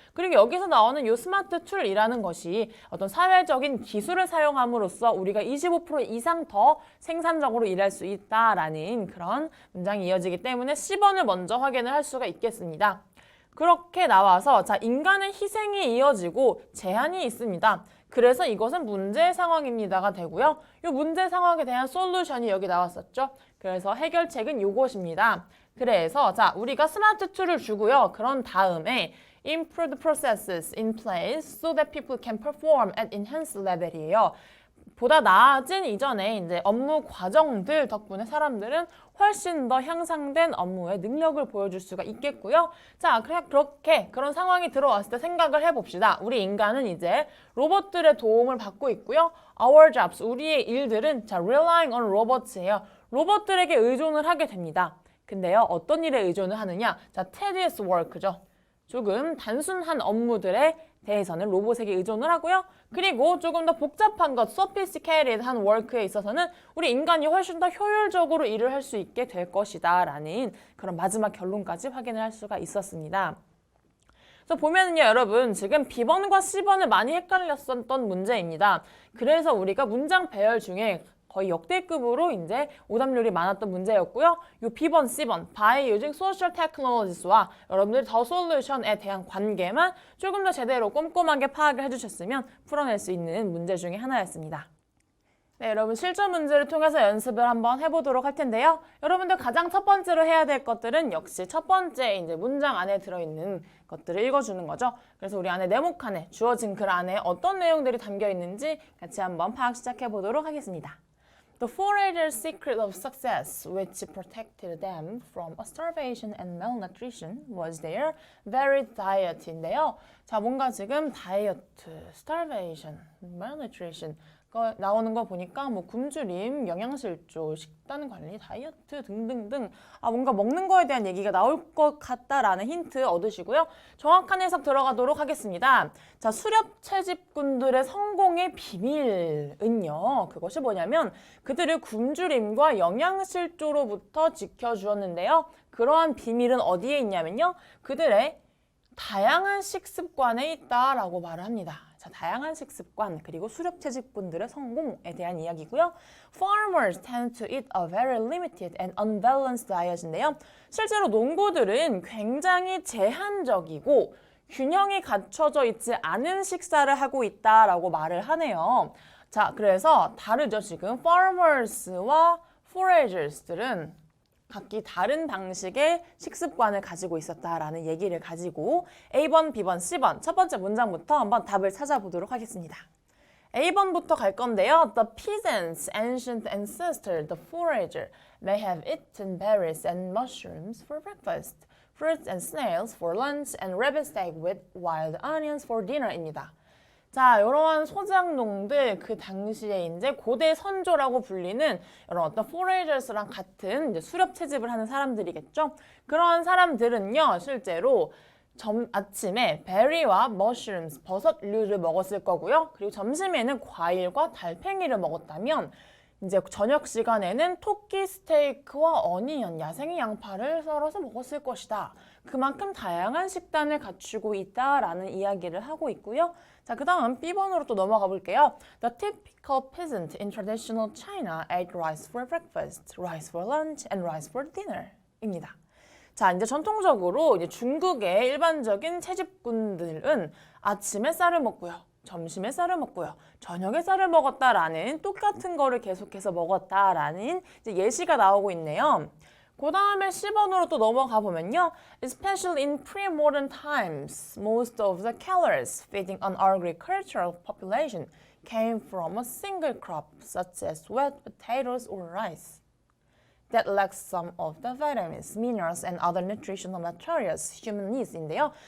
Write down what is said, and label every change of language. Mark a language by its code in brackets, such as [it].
[ko] 그리고 여기서 나오는 이 스마트 툴이라는 것이 어떤 사회적인 기술을 사용함으로써 우리가 25% 이상 더 생산적으로 일할 수 있다라는 그런 문장이 이어지기 때문에 10번을 먼저 확인을 할 수가 있겠습니다. 그렇게 나와서 자, 인간의 희생이 이어지고 제한이 있습니다. 그래서 이것은 문제 상황입니다가 되고요. 이 문제 상황에 대한 솔루션이 여기 나왔었죠. 그래서 해결책은 이것입니다. 그래서 자, 우리가 스마트 툴을 주고요. 그런 다음에 [en] improved processes in place so that people can perform at enhanced level이에요. [ko] 보다 나아진 이전에 이제 업무 과정들 덕분에 사람들은 훨씬 더 향상된 업무의 능력을 보여줄 수가 있겠고요. 자, 그런 상황이 들어왔을 때 생각을 해봅시다. 우리 인간은 이제 로봇들의 도움을 받고 있고요. [en] Our jobs, [ko] 우리의 일들은 자, [en] relying on robots예요. [ko] 로봇들에게 의존을 하게 됩니다. 근데요, 어떤 일에 의존을 하느냐? 자, [en] tedious work [ko] 죠. 조금 단순한 업무들에 대해서는 로봇에게 의존을 하고요. 그리고 조금 더 복잡한 것, sophisticated한 워크에 있어서는 우리 인간이 훨씬 더 효율적으로 일을 할 수 있게 될 것이다 라는 그런 마지막 결론까지 확인을 할 수가 있었습니다. 그래서 보면은요, 여러분 지금 B번과 C번을 많이 헷갈렸었던 문제입니다. 그래서 우리가 문장 배열 중에 거의 역대급으로 이제 오답률이 많았던 문제였고요. 요 B번, C번, [en] by using social technologies [ko] 와 여러분들 더 솔루션에 대한 관계만 조금 더 제대로 꼼꼼하게 파악을 해주셨으면 풀어낼 수 있는 문제 중에 하나였습니다. 네, 여러분 실전 문제를 통해서 연습을 한번 해보도록 할 텐데요. 여러분들 가장 첫 번째로 해야 될 것들은 역시 첫 번째 이제 문장 안에 들어있는 것들을 읽어주는 거죠. 그래서 우리 안에 네모칸에 주어진 글 안에 어떤 내용들이 담겨 있는지 같이 한번 파악 시작해 보도록 하겠습니다. [en] The foragers' secret of success, which protected them from starvation and malnutrition, was their varied diet인데요. [ko] 자, 뭔가 지금 다이어트, [en] starvation, malnutrition [ko] 나오는 거 보니까 뭐 굶주림, 영양실조, 식단 관리, 다이어트 등등등 뭔가 먹는 거에 대한 얘기가 나올 것 같다라는 힌트 얻으시고요. 정확한 해석 들어가도록 하겠습니다. 자, 수렵 채집꾼들의 성공의 비밀은요. 그것이 뭐냐면 그들을 굶주림과 영양실조로부터 지켜주었는데요. 그러한 비밀은 어디에 있냐면요. 그들의 다양한 식습관에 있다라고 말을 합니다. 자, 다양한 식습관 그리고 수렵 채집꾼들의 성공에 대한 이야기고요. [en] Farmers tend to eat a very limited and unbalanced diet인데요. [ko] 실제로 농부들은 굉장히 제한적이고 균형이 갖춰져 있지 않은 식사를 하고 있다라고 말을 하네요. 자, 그래서 다르죠. 지금 farmers와 foragers들은 각기 다른 방식의 식습관을 가지고 있었다라는 얘기를 가지고 A번, B번, C번 첫 번째 문장부터 한번 답을 찾아보도록 하겠습니다. A번부터 갈 건데요. [en] The peasants' ancient ancestor, the forager, may have eaten berries and mushrooms for breakfast, fruits and snails for lunch, and rabbit steak with wild onions for dinner입니다. [ko] 자, 이러한 소작농들 그 당시에 이제 고대 선조라고 불리는 이런 어떤 foragers랑 같은 이제 수렵 채집을 하는 사람들이겠죠. 그런 사람들은요, 실제로 아침에 베리와 머쉬룸스, 버섯류를 먹었을 거고요. 그리고 점심에는 과일과 달팽이를 먹었다면 이제 저녁 시간에는 토끼 스테이크와 어니언, 야생의 양파를 썰어서 먹었을 것이다. 그만큼 다양한 식단을 갖추고 있다라는 이야기를 하고 있고요. 자, 그 다음 B번으로 또 넘어가 볼게요. [en] The typical peasant in traditional China ate rice for breakfast, rice for lunch, and rice for dinner 입니다. [ko] 자, 이제 전통적으로 이제 중국의 일반적인 채집꾼들은 아침에 쌀을 먹고요. 점심에 쌀을 먹고요. 저녁에 쌀을 먹었다라는 똑같은 거를 계속해서 먹었다라는 이제 예시가 나오고 있네요. 그 다음에 C번으로 또 넘어가 보면요. [en] Especially in pre-modern times, most of the calories feeding on our agricultural population came from a single crop, such as wet potatoes or rice, that lacks some of the vitamins, minerals, and other nutritional materials human needs인데요.